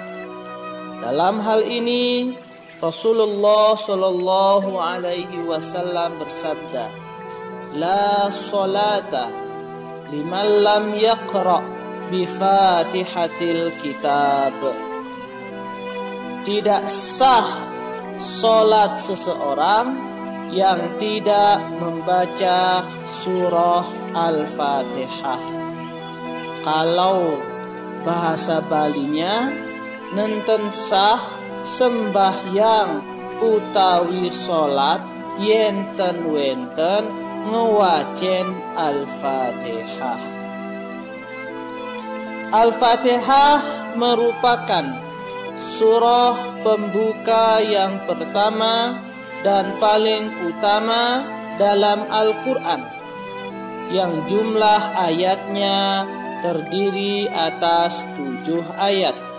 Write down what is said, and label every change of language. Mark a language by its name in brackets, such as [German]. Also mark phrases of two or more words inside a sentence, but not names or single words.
[Indonesian] Dalam hal ini Rasulullah sallallahu alaihi wasallam bersabda, [Arabic] "لا صلاة لمن لم يقرأ بفاتحة الكتاب." [Indonesian] Tidak sah salat seseorang yang tidak membaca surah Al-Fatihah. Kalau bahasa Balinya, [Balinese] nenten sah sembahyang utawi salat yenten wenten ngewacen Al-Fatihah. [Indonesian] Al-Fatihah merupakan surah pembuka yang pertama dan paling utama dalam Al-Quran, yang jumlah ayatnya terdiri atas 7 ayat.